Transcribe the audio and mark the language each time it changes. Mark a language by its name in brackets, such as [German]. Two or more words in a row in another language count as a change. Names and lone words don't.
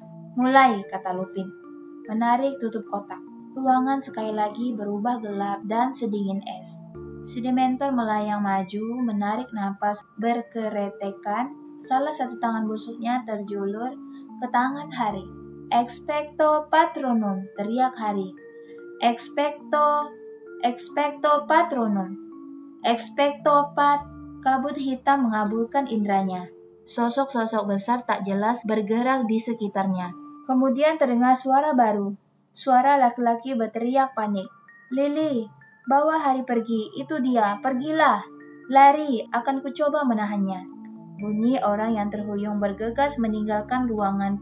[Indonesian] Mulai, kata Lupin, menarik tutup kotak. Ruangan sekali lagi berubah gelap dan sedingin es. Si Dementor melayang maju, menarik napas berkeretekan. Salah satu tangan busuknya terjulur ke tangan Hari. [Latin] Expecto Patronum, [Indonesian] teriak Hari. [Latin] Expecto Patronum. Expecto Pat. [Indonesian] Kabut hitam mengaburkan indranya. Sosok-sosok besar tak jelas bergerak di sekitarnya. Kemudian terdengar suara baru. Suara laki-laki berteriak panik. Lily, bawa Hari pergi. Itu dia. Pergilah. Lari, akan kucoba menahannya. Bunyi orang yang terhuyung bergegas meninggalkan ruangan.